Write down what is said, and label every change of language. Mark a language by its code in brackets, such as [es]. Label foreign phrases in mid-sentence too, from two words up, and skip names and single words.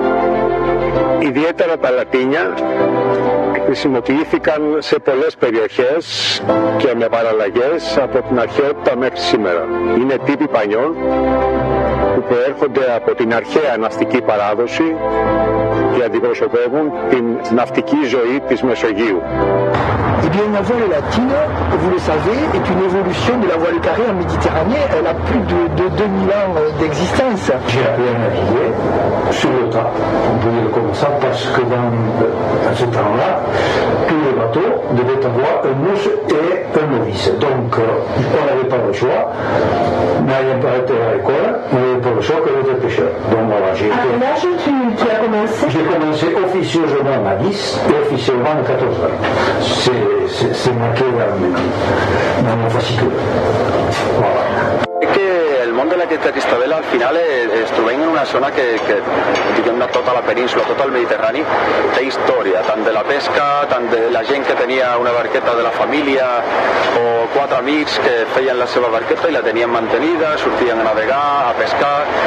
[el] Ιδιαίτερα τα λατίνια χρησιμοποιήθηκαν σε πολλές περιοχές και με παραλλαγές από την αρχαιότητα μέχρι σήμερα. Είναι τύποι πανιών που προέρχονται από την αρχαία ναυτική παράδοση και αντιπροσωπεύουν την ναυτική ζωή της Μεσογείου. [fr] Eh bien, la voile latine, vous le savez, est une évolution de la voile carrée en Méditerranée. Elle a plus de 2000 ans d'existence. J'ai appris à naviguer sur le tas. On peut dire comme ça parce que dans ce temps-là, tous les bateaux devaient avoir un mouche et un novice. Donc, on n'avait pas le choix. N'ayant pas été à l'école, on n'avait pas le choix que d'être pêcheur. Donc voilà, j'ai été... À l'âge tu as commencé? J'ai commencé officieusement à 10 et officiellement à 14 ans. C'est marqué dans mon fascicule. Voilà. [ca] El món de la Cristabel al final es trobem en una zona que diguem-ne tota la península, tot el Mediterrani té història, tant de la pesca, tant de la gent que tenia una barqueta de la família o 4 amics que feien la seva barqueta i la tenien mantenida, sortien a navegar, a pescar,